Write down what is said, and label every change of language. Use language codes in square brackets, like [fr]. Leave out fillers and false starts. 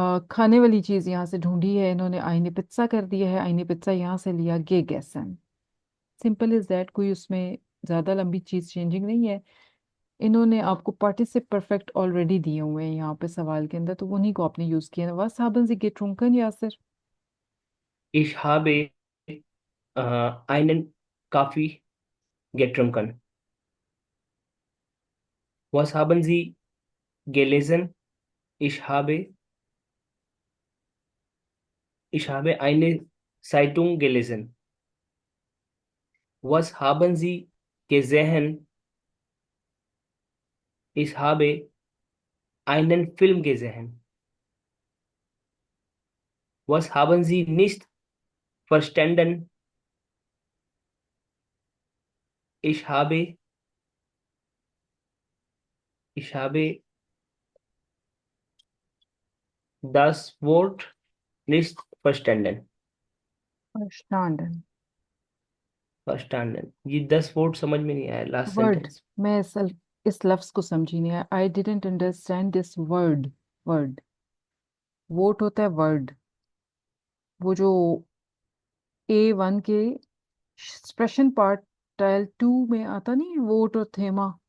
[hi] खाने वाली चीज यहाँ से ढूंढी है इन्होंने, आईने पिज्जा कर दिया है, आईने पिज्जा यहाँ से लिया गे गैसन। सिंपल इज दैट, कोई उसमें ज्यादा लंबी चीज चेंजिंग नहीं है। इन्होंने आपको पार्टिसिप परफेक्ट ऑलरेडी दिए हुए हैं यहाँ पे सवाल के अंदर, तो उन्हीं को आपने यूज किया है। [de] वस haben Sie getrunken, यासिर? Ich habe einen Kaffee getrunken. Was haben Sie gelesen? Ich habe, ich habe eine Zeitung gelesen. Was haben Sie gesehen? Ich habe einen Film gesehen. Was haben Sie nicht verstanden? Ich habe, ich habe das Wort nicht verstanden. Verstanden। Verstanden. [hi] ये 10 word समझ में नहीं आया last word, sentence. मैं इस लफ्ज को समझी नहीं। [en] I didn't understand this word. [hi] Word, vote होता है वर्ड, वो जो A1 के एक्सप्रेशन पार्ट टाइल 2 में आता नहीं है, वोट और थेमा।